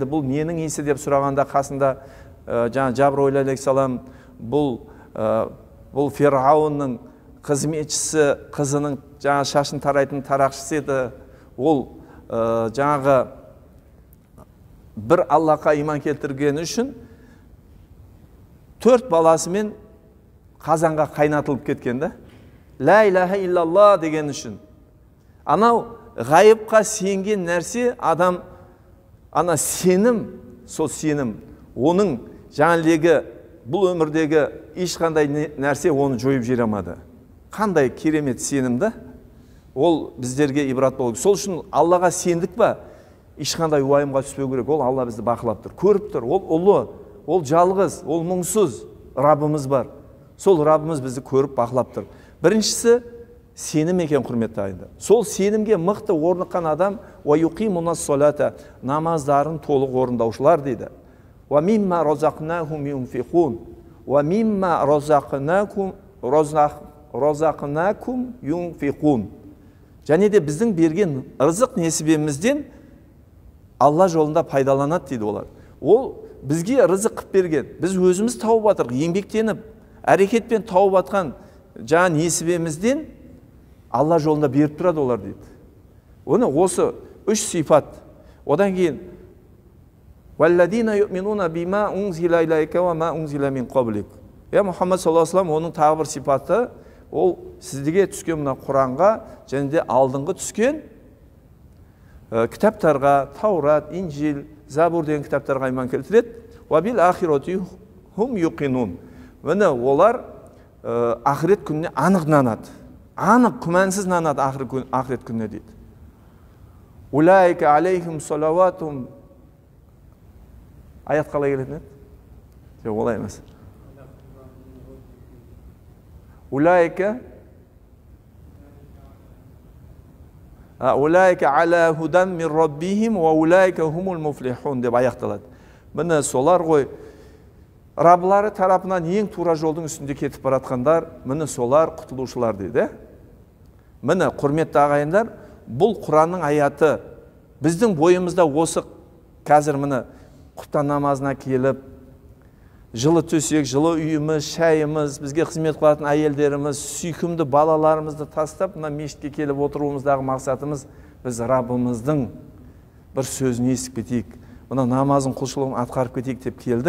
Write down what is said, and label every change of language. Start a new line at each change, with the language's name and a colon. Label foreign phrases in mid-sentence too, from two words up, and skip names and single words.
Kazakh: Бұл ненің иісі деп сұрағанда қасында Жабраил алейхиссалам бұл Фирғауынның қызметшісі, қызының шашын тарайтын тарақшысы еді. Ол жаңағы бір Аллахқа иман келтіргені үшін 4 баласымен қазанға қайнатылып кеткен да.
Arabic: لا إله إلا الله
Kazakh: деген үшін. Анау ғайыпқа сенген нәрсе адам, ана сенім, сол сенім, оның жаңалегі бұл өмірдегі ешқандай нәрсе оны жойып жібере алмады. Қандай керемет сенімді, ол біздерге ибрат болу. Сол үшін Аллаға сендік па, ешқандай уайымға түспеу керек. Ол Алла бізді бақылап тұр, көріп тұр. Ол ұлы, ол жалғыз, ол мұңсыз Раббымыз бар. Сол Раббымыз бізді көріп бақылап тұр. Біріншісі сенім екен, құрметті ағайындар. Сол сенімге мықты орныққан адам
Arabic: ويقيمون الصلاة,
Kazakh: намаздарын толық орындаушылар дейді.
Arabic: ومما رزقناهم ينفقون، ومما رزقناكم ينفقون.
Kazakh: Және де біздің берген ырзық несібемізден Алла жолында пайдаланады дейді олар. Ол бізге рызық қып берген, біз өзіміз тауып атырық, еңбектеніп, әрекетпен тауып атқан жаңа несібемізден Алла жолында беріп тұрады олар дейді. Оны осы 3 сипат. Одан кейін
Arabic: وَالَّذِينَ يُؤْمِنُونَ بِمَا أُنْزِلَ إِلَيْكَ وَمَا أُنْزِلَ مِنْ قَبْلِكَ.
Kazakh: Мұхаммад
Arabic: صلى الله عليه وسلم
Kazakh: оның тағы бір сипаты, ол сізге түскен мына Құранға және де алдыңғы түскен кітаптарға, Таурат, Инжил, Забур деген кітаптарға иман келтіреді.
Arabic: وبالآخرة هم يوقنون.
Kazakh: Міне олар ақырет күніне анық нанады. Анық, күмәнсіз нанады ақырет күніне дейді.
Arabic: أولئك عليهم صلوات.
Kazakh: Аят қалай келетін еді? Жоқ, олай емес.
Arabic: أولئك على هدى من ربهم وأولئك هم المفلحون
Kazakh: деп аяқталады. Міне солар ғой, Раббылары тарапынан ең тура жолдың үстінде кетіп баратқандар, міне солар құтылушылар дейді. Міне құрметті ағайындар, бұл Құранның аяты біздің бойымызда осы қазір міне құптан намазына келіп, жылы төсек, жылы үйіміз, шайымыз, бізге қызмет қылатын әйелдеріміз, сүйкімді балаларымызды тастап, мына мешітке келіп отыруымыздағы мақсатымыз біз Раббымыздың бір сөзін естіп кетейік, мына намазын құлшылығын атқарып кетейік деп келдік.